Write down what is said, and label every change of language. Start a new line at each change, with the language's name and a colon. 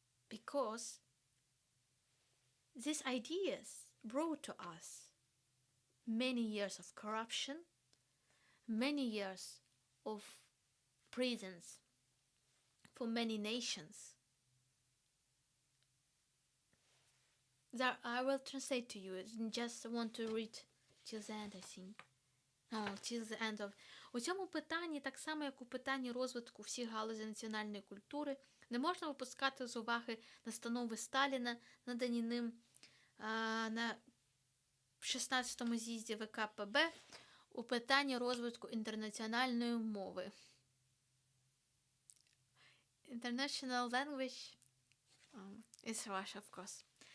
English: Because these ideas brought to us many years of corruption, many years of prisons for many nations. That I will translate to you. Just want to read till the end, I think. Till the end of...
Ukrainian: У цьому питанні, так само як у питанні розвитку всіх галузей національної культури, не можна випускати з уваги настанови Сталіна, надані ним на 16-му з'їзді ВКПБ у питанні розвитку інтернаціональної мови.
English: International language is Russia, of course.